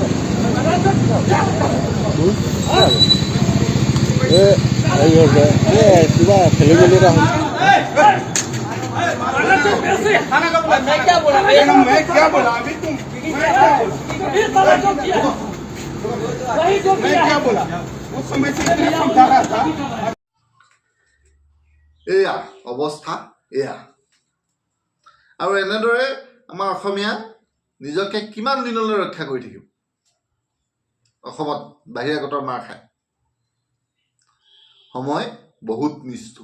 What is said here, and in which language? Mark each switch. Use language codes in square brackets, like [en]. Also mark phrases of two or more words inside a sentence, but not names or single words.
[hi] ये [as] কিবা খেলি মেলি [hi] रहा हूँ। मैं क्या बोला अभी तुम क्या बोला उस समय से समझा रहा था। [as] এয়া অৱস্থা এয়া। আৰু এনেদৰে আমাৰ অসমীয়া নিজকে কিমান দিনলৈ ৰক্ষা কৰি থাকিব? অসমত বাহিৰাগতৰ মাৰ খায়। সময় বহুত নিষ্ঠুৰ।